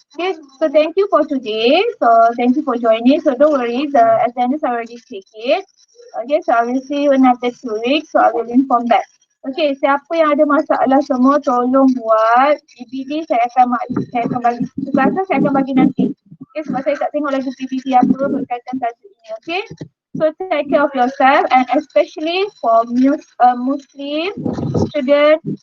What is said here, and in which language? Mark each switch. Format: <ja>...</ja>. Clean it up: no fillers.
<en>Okay, so thank you for today. So thank you for joining. So don't worry, the attendance already taken. Okay, so I will see you in another 2 weeks. So I will inform back.</en> <ms>Okay, siapa yang ada masalah semua tolong buat PPT. Saya akan bagi tugasan, saya akan bagi nanti. Okay, sebab saya tak tengok lagi PPT apa berkaitan tajuk ini.</ms> <en>Okay, so take care of yourself and especially for Muslim student.</en>